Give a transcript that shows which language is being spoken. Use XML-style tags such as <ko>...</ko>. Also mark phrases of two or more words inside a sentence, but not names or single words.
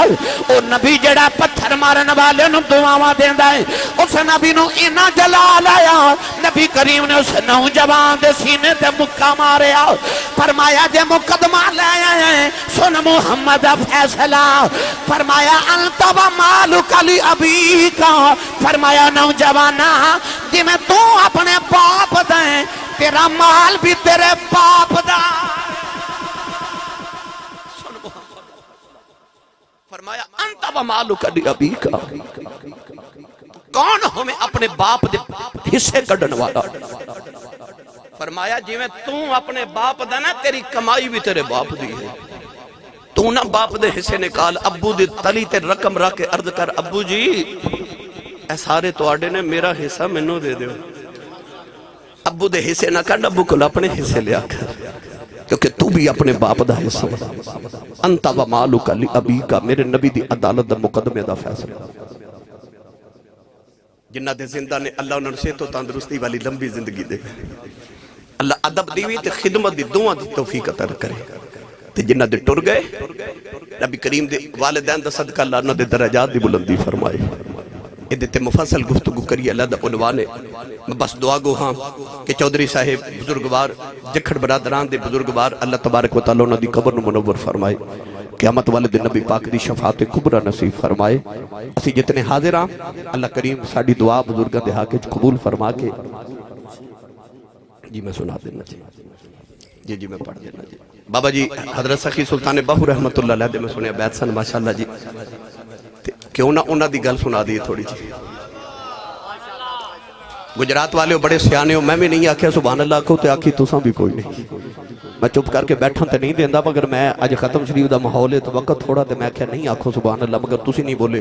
<pa>او نبی جہڑا پتھر مارن والے نوں دعاواں دیندا ہے، اس نبی نوں اینا جلال آیا. نبی کریم نے اس نوجوان دے سینے تے مکا ماریا. فرمایا جے مقدمہ لے آئے سن محمد دا فیصلہ.</pa> <ar>فرمایا أنت ومالك لأبيك.</ar> <pa>فرمایا نوجوانا جویں توں اپنے باپ دا تیرا مال بھی تیرے باپ دا.</pa> <ar>فرمایا أنت ومالك لأبيك.</ar> <pa>کون ہمیں اپنے باپ دے حصے کڈھن والا. فرمایا جویں توں اپنے باپ دا نا تیری کمائی بھی تیرے باپ دی ہے. توں نا باپ دے حصے نکال، ابو دی تلی تے رقم رکھ کے عرض کر ابو جی اے سارے تہاڈے نے، میرا حصہ مینوں دے دیو. ابو دے حصے نا کڈھ، ابو کول اپنے حصے لیا کر. کیونکہ توں بھی اپنے باپ دا حصہ</pa> <ar>أنت ومالك لأبيك,</ar> <pa>میرے نبی دی عدالت دا مقدمے دا فیصلہ. جنہاں دے زندہ نے اللہ انہوں نے صحت تندرستی والی لمبی زندگی دے، اللہ ادب دی بھی تے خدمت دی دوواں دی توفیق عطا کرے. تے جنہاں دے ٹر گئے نبی کریم دے والدین دا صدقہ اللہ انہاں دے درجات دی بلندی فرمائے. ایہدے تے مفصل گفتگو کریے، اللہ دا عنوان ہے. میں بس دعا گو ہاں کہ چوہدری صاحب بزرگوار جکھڑ برادران دے بزرگوار</pa> <ar>الله تبارك وتعالى</ar> <pa>انہاں دی قبر نوں منور فرمائے، قیامت والے دن نبی پاک دی شفاعت کبریٰ نصیب فرمائے. اسی جتنے حاضر ہاں اللہ کریم ساڈی دعا بزرگاں دے حق وچ قبول فرما کے جی میں سنا دینا جی جی میں پڑھ دینا جی. بابا جی حضرت سخی سلطان باہو</pa> <ar>رحمة الله عليه</ar> <pa>دے میں سنیا بیت سن ماشاءاللہ جی، کیوں نا انہاں دی گل سنا دی تھوڑی جی. گجرات والے ہو بڑے سیانے ہو، میں بھی نہیں آکھیا</pa> <ar>سبحان الله</ar> <pa>کو، تو آکھی تساں بھی کوئی نہیں. میں چپ کر کے بیٹھا تو نہیں دیندا، مگر میں اج ختم شریف کا ماحول ہے تو وقت تھوڑا، تو میں آکھیا نہیں آکھو</pa> <ar>سبحان الله,</ar> <pa>مگر تسی نہیں بولے.</pa>